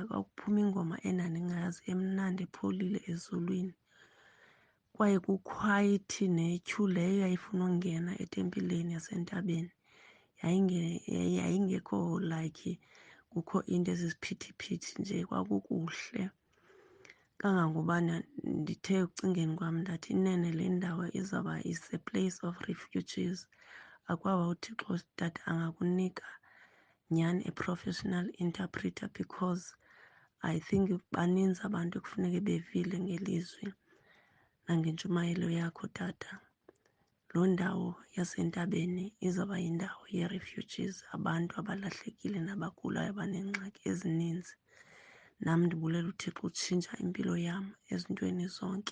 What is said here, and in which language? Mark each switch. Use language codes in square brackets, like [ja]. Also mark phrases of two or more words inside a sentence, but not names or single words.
[xh] Kwakuphuma ingoma endandingayazi emnandi epholile ezulwini, kwaye kukhwayithi netyhu leyo yayifuna ukungena etempileni yasentabeni. Yayingekho like kukho into eziziphithi-phithi nje, kwakukuhle kangangobana ndithe ekucingeni kwam ndathi inene le ndawo izawuba [en] is a place of refugees. [xh] Akwaba uThixo tata angakunika nyhani [en] a-professional interpreter, because I think [xh] baninzi abantu ekufuneke bevile ngelizwi nangentshumayelo yakho tata. Loo ndawo yasentabeni izawuba yindawo ye-refugees, abantu abalahlekile nabagulayo abaneengxaki ezininzi. Nami ndibulela uThixo utshintsha impilo yam ezintweni zonke.